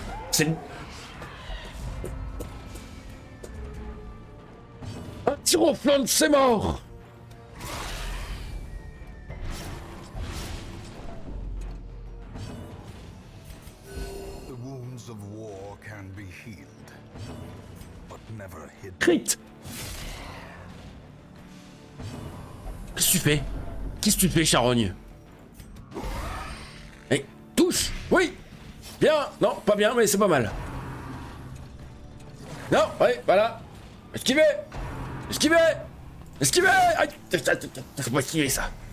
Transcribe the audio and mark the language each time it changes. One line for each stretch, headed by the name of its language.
French: C'est... Un tir au flanc, c'est mort.
English: The wounds of war can be healed, but never hidden.
French: Crit. Qu'est-ce que tu fais? Qu'est-ce que tu fais, charogne? Eh, touche. Oui. Bien. Non, pas bien, mais c'est pas mal. Non, ouais, voilà. Esquivez. Esquivez. Esquivez. Aïe. Faut pas esquiver ça.